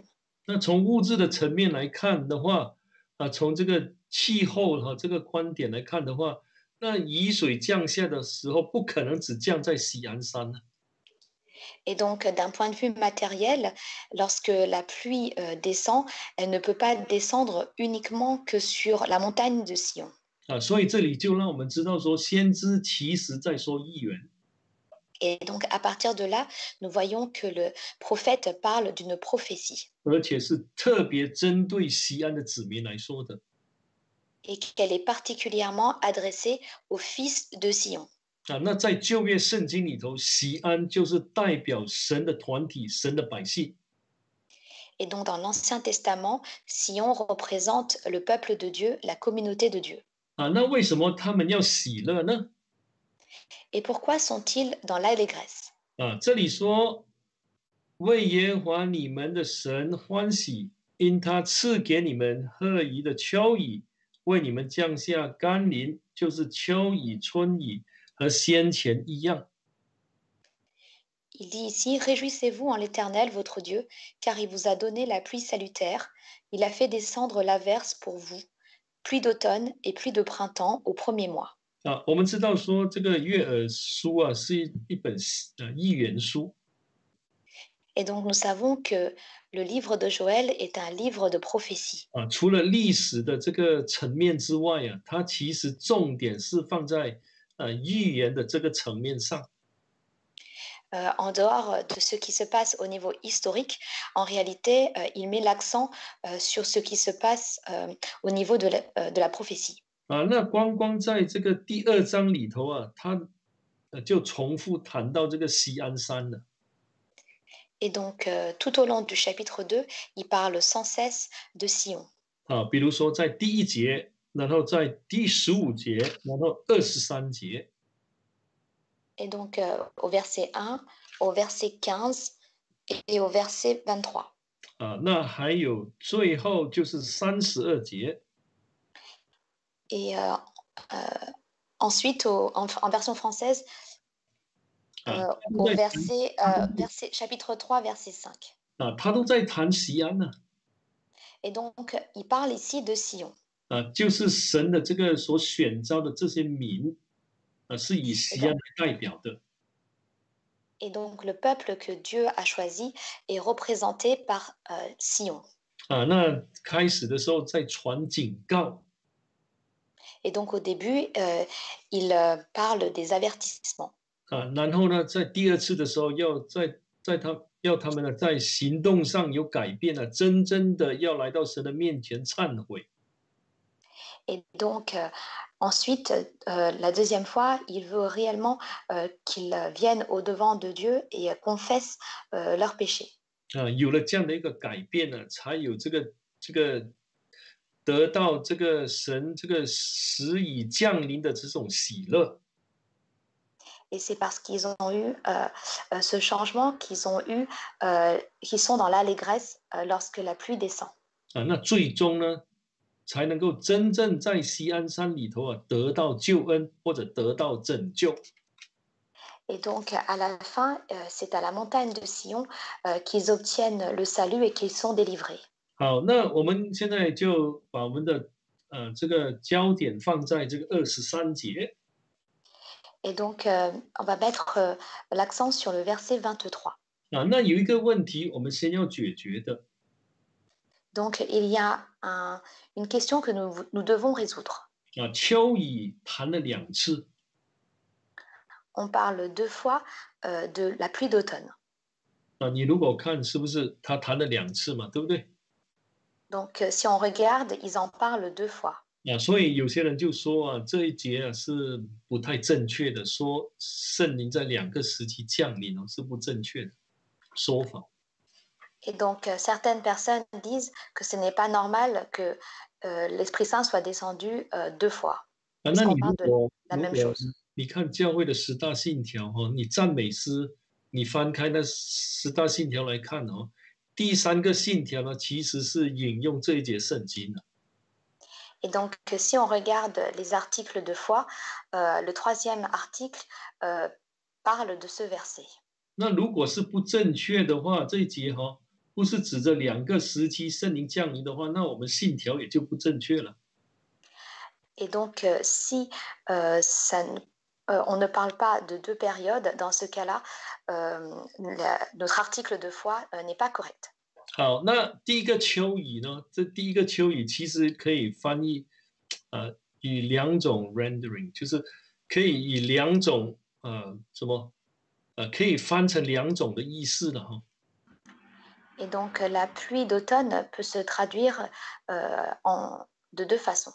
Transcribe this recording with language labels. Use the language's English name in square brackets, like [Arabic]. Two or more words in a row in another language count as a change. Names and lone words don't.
[Chinese] 那从物质的层面来看的话，从这个气候这个观点来看的话，那雨水降下的时候，不可能只降在锡安山呢。 [French] Et donc, d'un point de vue matériel, lorsque la pluie descend, elle ne peut pas descendre uniquement que sur la montagne de Sion. [Chinese] 所以这里就让我们知道说，先知其实在说预言。 [French] Et donc, à partir de là, nous voyons que le prophète parle d'une prophétie. [Chinese] 而且是特别针对锡安的子民来说的。 [French] Et qu'elle est particulièrement adressée aux fils de Sion. [Chinese] 那在旧约圣经里头，锡安就是代表神的团体、神的百姓。 [French] Et donc, dans l'Ancien Testament, Sion représente le peuple de Dieu, la communauté de Dieu. [Chinese] 那为什么他们要喜乐呢？ [French] Et pourquoi sont-ils dans l'allégresse? [Chinese] 这里说为耶和华你们的神欢喜，因他赐给你们合宜的秋雨，为你们降下甘霖，就是秋雨、春雨和先前一样。 [French] Il dit ici, réjouissez-vous en l'Éternel, votre Dieu, car il vous a donné la pluie salutaire, il a fait descendre l'averse pour vous, pluie d'automne et pluie de printemps au premier mois. [Chinese] 我们知道说这个约珥书是一本预言书。 [French] Et donc nous savons que le livre de Joël est un livre de prophétie. [Chinese] 除了历史的这个层面之外它其实重点是放在预言的这个层面上。 [French] En dehors de ce qui se passe au niveau historique, en réalité, il met l'accent sur ce qui se passe au niveau de la prophétie. [Chinese] 那光在这个第2章里头他就重复谈到这个锡安山了。 [French] Et donc, tout au long du chapitre 2, il parle sans cesse de Sion. [Chinese] 比如说在第1节，然后在第15节，然后23节。 [French] Et donc, au verset 1, au verset 15 et au verset 23. [Chinese] 那还有最后就是32节。 [French] Et ensuite, en version française, au chapitre 3, verset 5. [Chinese] 他都在谈锡安呢。 [French] Et donc, il parle ici de Sion. [Chinese] 就是神的这个所选召的这些民，是以锡安来代表的。 [French] Et donc, le peuple que Dieu a choisi est représenté par Sion. [Chinese] 那开始的时候在传警告。 [French] Et donc, au début, il parle des avertissements. [Chinese] 然后呢，在第2次的时候，要他们呢在行动上有改变真正的要来到神的面前忏悔。 [French] Et donc, ensuite, la deuxième fois, il veut réellement qu'ils viennent au-devant de Dieu et confessent leurs péchés. [Chinese] 有了这样的一个改变呢，才有这个得到这个神这个时已降临的这种喜乐。 [French] Et c'est parce qu'ils ont eu ce changement qu'ils sont dans l'allégresse lorsque la pluie descend. [Chinese] 那最终呢，才能够真正在锡安山里头得到救恩或者得到拯救。 [French] Et donc, à la fin, c'est à la montagne de Sion qu'ils obtiennent le salut et qu'ils sont délivrés. [Chinese] 好，那我们现在就把我们的这个焦点放在这个23节。 [French] Et donc, on va mettre l'accent sur le verset 23. [Chinese] 那有一个问题，我们先要解决的。 [French] Donc, il y a une question que nous devons résoudre. [Chinese] 秋雨谈了2次， [French] On parle 2 fois de la pluie d'automne. [Chinese] 你如果看是不是他谈了2次嘛，对不对？ [French] Donc, si on regarde, ils en parlent 2 fois. [Chinese] 所以有些人就说这一节是不太正确的，说圣灵在2个时期降临是不正确的说法。 [French] Et donc, certaines personnes disent que ce n'est pas normal que l'Esprit Saint soit descendu 2 fois, [Chinese] 那 [French] puisqu'on [Chinese] 你 [French] parle [Chinese] 如 [French] de [Chinese] 果 [French] la [Chinese] 如 [French] même [Chinese] 果 [French] chose. [Chinese] 你看教会的10大信条你赞美诗，你翻开那10大信条来看第3个信条呢，其实是引用这一节圣经的。 [French] Et donc, si on regarde les articles de foi, le 3e article parle de ce verset. [Chinese] 那如果是不正确的话，这一节不是指着2个时期圣灵降临的话，那我们信条也就不正确了。 [French] Et donc, si on ne parle pas de 2 périodes, dans ce cas-là, notre article de foi n'est pas correct. [Chinese] 好，那第一个秋雨呢？这第一个秋雨其实可以翻译，以2种 rendering， 就是可以以2种可以翻成2种的意思的 [French] Et donc, la pluie d'automne peut se traduire de 2 façons.